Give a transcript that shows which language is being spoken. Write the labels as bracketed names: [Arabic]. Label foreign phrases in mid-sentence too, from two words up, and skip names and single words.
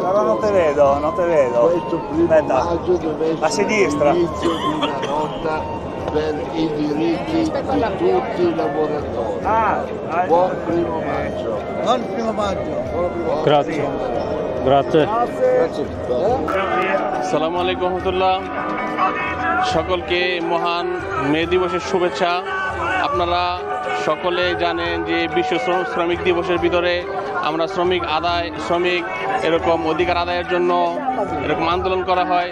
[Italian] però non te vedo. Questo primo maggio deve essere a sinistra. l'inizio di una lotta per i diritti di tutti i lavoratori. Buon primo maggio. Buon primo maggio. Grazie. Grazie. [Arabic] السلام عليكم رحمة الله. [Bangla] সকলকে মহান মে দিবসের শুভেচ্ছা। আপনারা সকলে জানেন যে বিশ্ব শ্রমিক দিবসের ভিতরে আমরা শ্রমিক এরকম অধিকার আদায়ের জন্য এরকম আন্দোলন করা হয়।